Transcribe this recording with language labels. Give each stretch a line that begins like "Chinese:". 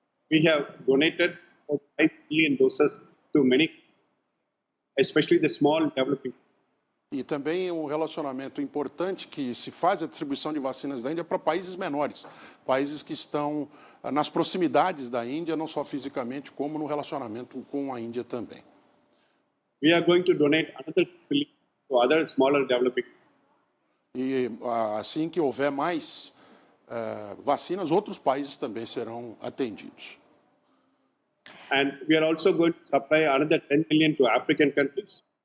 English: We have donated 5 million doses to many, especially the small developing.
Portuguese: E também um relacionamento importante que se faz a distribuição de vacinas da Índia para países menores, países que estão nas proximidades da Índia, não só fisicamente, como no relacionamento com a Índia também.
English: We are going to donate another billion to other smaller developing.
Portuguese: E assim que houver mais vacinas, outros países também serão atendidos.
English: And we are also going to supply another 10 million to African countries.